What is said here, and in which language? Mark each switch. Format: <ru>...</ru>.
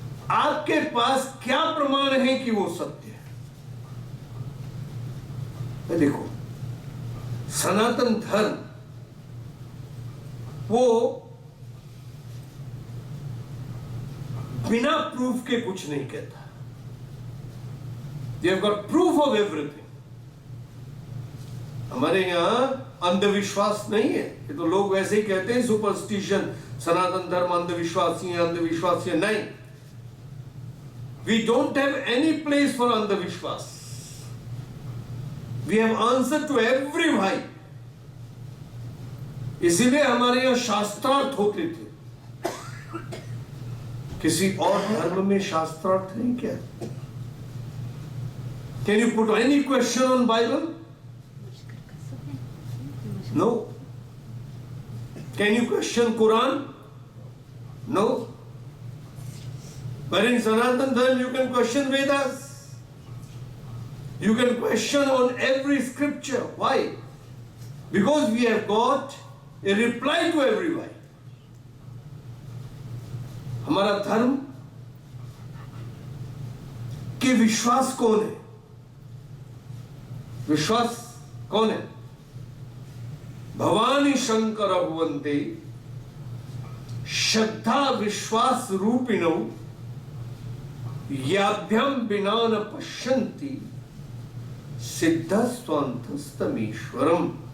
<hi>आपके पास क्या प्रमाण है कि वो सत्य है? देखो, सनातन धर्म वो बिना प्रूफ के कुछ नहीं कहता।</hi> <en>They have got proof of everything.</en> <hi>हमारे यहां अंधविश्वास नहीं है। ये तो लोग वैसे ही कहते हैं सुपरस्टिशन, सनातन धर्म अंधविश्वासी है, अंधविश्वासी है। नहीं,</hi> <en>we don't have any place for अंधविश्वास। We have answer to every भाई।</en> <hi>इसीलिए हमारे यहां शास्त्रार्थ होते थे। किसी और धर्म में शास्त्रार्थ नहीं क्या?</hi> <en>Can you put any question on Bible? No. Can you question Quran? No. But in Sanatan Dharma you can question Vedas. You can question on every scripture. Why? Because we have got a reply to everybody.</en> <hi>हमारा धर्म के विश्वास कौन है? विश्वास कौन है?</hi> <sa>भवानी शंकर भुवन्ते श्रद्धा विश्वास रूपिणो याभ्यम बिना न पश्यन्ति सिद्धस्वान्तस्तमीश्वरम।</sa>